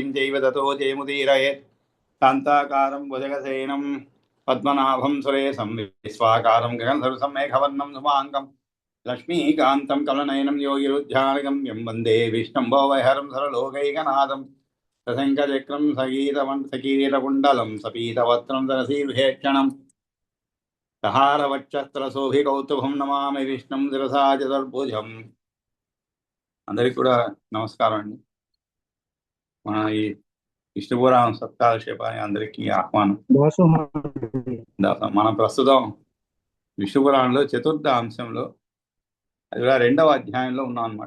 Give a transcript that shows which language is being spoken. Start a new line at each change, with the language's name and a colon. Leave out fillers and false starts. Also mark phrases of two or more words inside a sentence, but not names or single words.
Sanskrit: चैव ततो जयमुदीरयेत् शान्ताकारं भुजगसेनं पद्मनाभं सुरेशं विश्वाकारं गगनसदृशं मेघवर्णं सुमाङ्गं लक्ष्मीकान्तं कमलनयनं योगिरुध्यानगम्यं वन्दे विष्णुं भवभयहरं सर्वलोकैकनाथं सशङ्खचक्रं सकीरकुण्डलं सपीतवस्त्रं सरसीर्भेक्षणं सहारवक्षस्त्रशोभिकौतुभं नमामि विष्णुं शिरसा चतुर्भुजम्।
Telugu: అందరికి కూడా నమస్కారం అండి। మన ఈ విష్ణుపురాణం సప్తాభిషేకానికి అందరికీ ఆహ్వానం। మనం ప్రస్తుతం విష్ణుపురాణంలో చతుర్థ అంశంలో అది కూడా 2వ అధ్యాయంలో ఉన్నాం అన్నమాట।